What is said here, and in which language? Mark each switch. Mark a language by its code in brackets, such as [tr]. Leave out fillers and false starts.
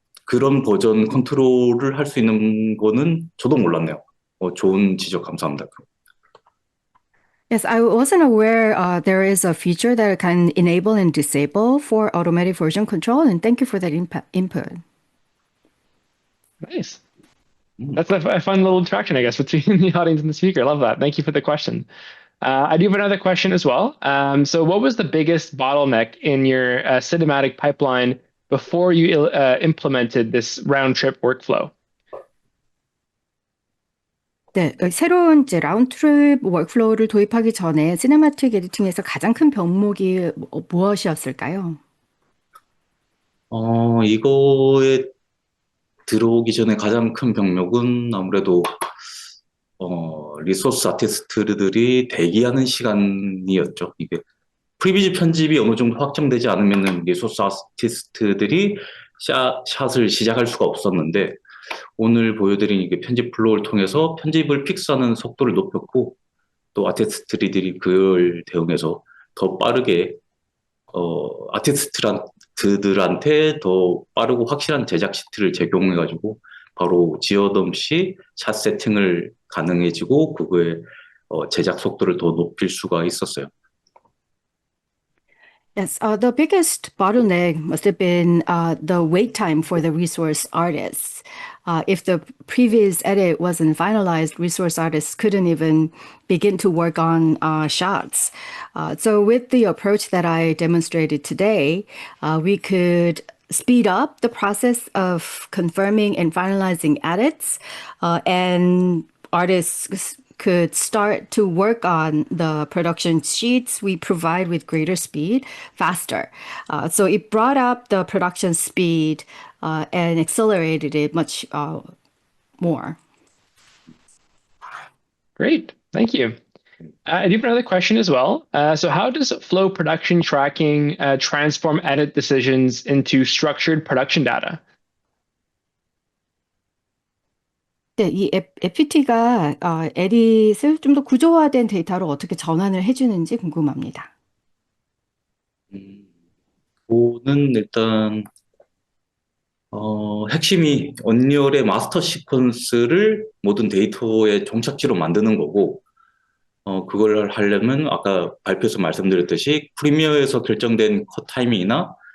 [ko] 그런 버전 컨트롤을 할 수 있는 거는 저도 몰랐네요. 좋은 지적 감사합니다. [en] Yes, I wasn't aware there is a feature that can enable and disable for automatic version control, and thank you for that input. Nice. That's a fun little interaction, I guess, between the audience and the speaker. I love that. Thank you for the question. I do have another question as well. So what was the biggest bottleneck in your cinematic pipeline before you implemented this round-trip workflow? [ko] 네, 새로운 이제 라운드트립 워크플로우를 도입하기 전에 시네마틱 에디팅에서 가장 큰 병목이 무엇이었을까요? 이거에 들어오기 전에 가장 큰 병력은 아무래도 리소스 아티스트들이 대기하는 시간이었죠. 이게 프리뷰 편집이 어느 정도 확정되지 않으면은 리소스 아티스트들이 샷을 시작할 수가 없었는데 오늘 보여드린 이게 편집 플로우를 통해서 편집을 픽스하는 속도를 높였고 또 아티스트들이 그걸 대응해서 더 빠르게 아티스트들한테 더 빠르고 확실한 제작 시트를 제공해가지고 바로 지연 없이 샷 세팅을 가능해지고 그거의 제작 속도를 더 높일 수가 있었어요. [en] Yes, the biggest bottleneck must have been the wait time for the resource artists. If the previous edit wasn't finalized, resource artists couldn't even begin to work on shots. So with the approach that I demonstrated today, we could speed up the process of confirming and finalizing edits, and artists could start to work on the production sheets we provide with greater speed faster. So it brought up the production speed and accelerated it much more. Great, thank you. I do have another question as well. So how does Flow Production Tracking transform edit decisions into structured production data? [ko] 네, 이 FPT가 에딧을 좀 더 구조화된 데이터로 어떻게 전환을 해주는지 궁금합니다. 그거는 일단 핵심이 언리얼의 마스터 시퀀스를 모든 데이터의 종착지로 만드는 거고 그걸 하려면 아까 발표에서 말씀드렸듯이 프리미어에서 결정된 컷 타이밍이나